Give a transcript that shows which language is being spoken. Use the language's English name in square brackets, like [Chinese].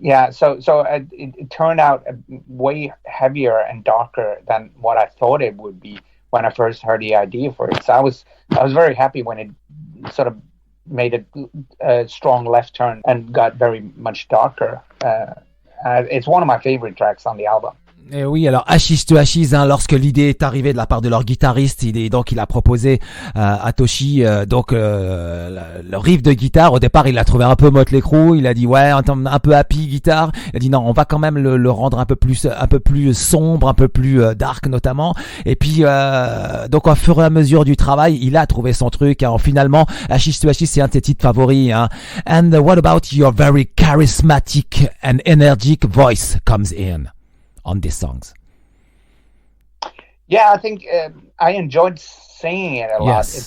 [English] so it turned out way heavier and darker than what I thought it would be when I first heard the idea for it. So I was very happy when it sort of made a strong left turn and got very much darker. It's one of my favorite tracks on the album. [French] Et oui, alors Ashes to Ashes, lorsque l'idée est arrivée de la part de leur guitariste, il a proposé à Toschie le riff de guitare. Au départ, il l'a trouvé un peu Motley Crue. Il a dit un peu happy guitare. Il a dit non, on va quand même le rendre un peu plus sombre, un peu plus dark notamment. Et puis donc au fur et à mesure du travail, il a trouvé son truc. Finalement, Ashes to Ashes, c'est un de ses titres favoris. [English] And what about your very charismatic and energetic voice comes in on these songs? Yeah, I think I enjoyed singing it a lot.